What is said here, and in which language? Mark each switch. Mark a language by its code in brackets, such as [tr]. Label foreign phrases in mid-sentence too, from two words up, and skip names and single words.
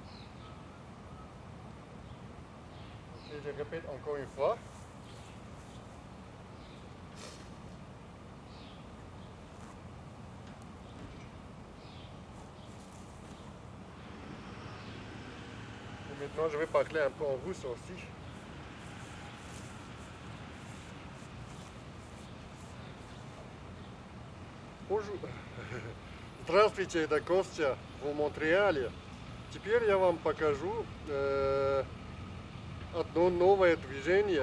[fr] Et je répète encore une fois. Et maintenant, je vais parler un peu en russe aussi. [ru] Здравствуйте, это Костя в Монреале. Теперь я вам покажу одно новое движение.